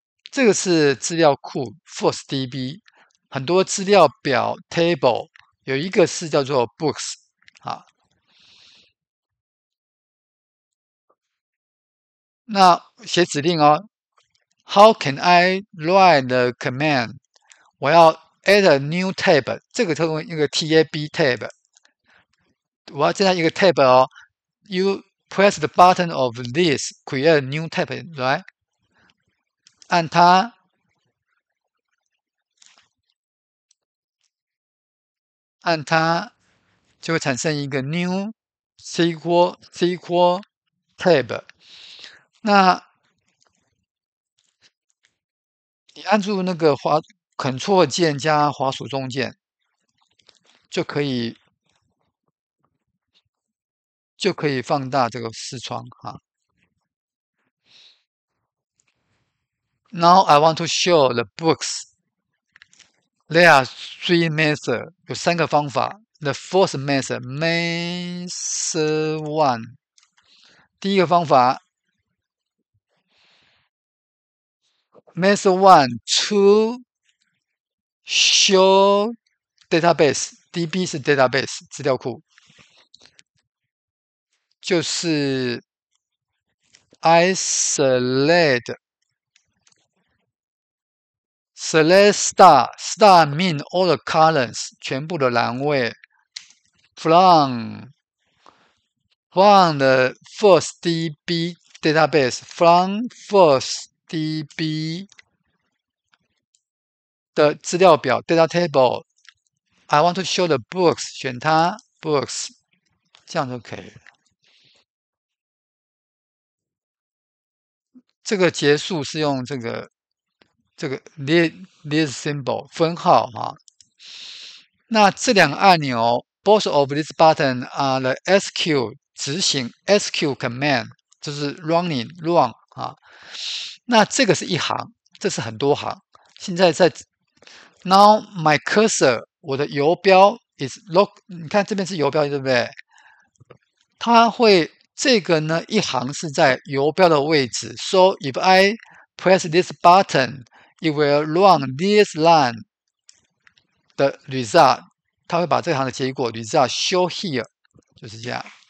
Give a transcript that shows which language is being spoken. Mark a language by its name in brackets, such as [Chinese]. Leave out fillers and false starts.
[Chinese] 这个是资料库 FirstDB， 很多资料表 table， 有一个是叫做 books 啊。 [English] 那写指令哦 ，How can I write the command？ [Chinese] 我要 [English] add a new tab， [Chinese] 这个称为一个 tab tab。我要增加一个 [English] tab 哦 ，You press the button of this create a new tab，right？ [Chinese] 按它，就会产生一个 new SQL tab。那你按住那个Ctrl 键加滑鼠中键，就可以放大这个视窗哈。 [English] Now I want to show the books. There are 3 methods， [Chinese] 有3个方法。 [English] The first method, method 1， [Chinese] 第一个方法 [English] Method 1 to show database， DB 是 database 资料库，就是 I select star mean all the columns [Chinese] 全部的栏位 [English] from the FirstDB database from FirstDB 的资料表 data table I want to show the books， [Chinese] 选它 [English] books， 这样就可以了。 [Chinese] 这个结束是用这个this symbol 分号哈。那这两个按钮 [English] both of these button are the SQ 执行 SQ command， 就是 running run 啊。 [Chinese] 那这个是一行，这是很多行。现在在 [English] Now my cursor [Chinese] 我的游标 is look， 你看这边是游标对不对？它会这个呢一行是在游标的位置。 [English] So if I press this button, it will run this line 的 result， [Chinese] 它会把这行的结果 [English] result show here， 就是这样。